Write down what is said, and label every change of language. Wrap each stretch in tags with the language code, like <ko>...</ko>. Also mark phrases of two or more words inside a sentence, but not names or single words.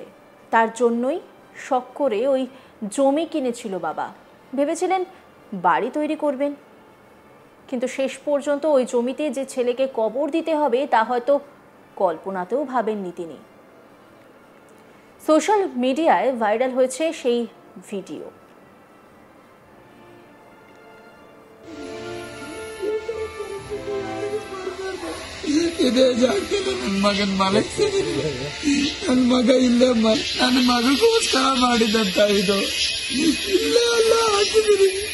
<bn>তার জন্যই শখ করে ওই জমি কিনেছিল বাবা। ভেবেছিলেন বাড়ি তৈরি করবেন, কিন্তু শেষ পর্যন্ত ওই জমিতে যে ছেলেকে কবর দিতে হবে তা হয়তো কল্পনাতেও ভাবেননি তিনি। সোশ্যাল মিডিয়ায় ভাইরাল হয়েছে সেই ভিডিও।</bn> <kn>ಇದೇ ಜಾಗದಲ್ಲಿ ನನ್ನ ಮಗನ ಮಲಗಿಸಿದೀನಿ. ನನ್ನ ಮಗ ಇಲ್ಲೇ ನನ್ನ ಮಗಗೋಸ್ಕರ ಮಾಡಿದಂತ ಇದು ಇಲ್ಲೇ ಎಲ್ಲ ಹಾಕಿದೀನಿ.</kn>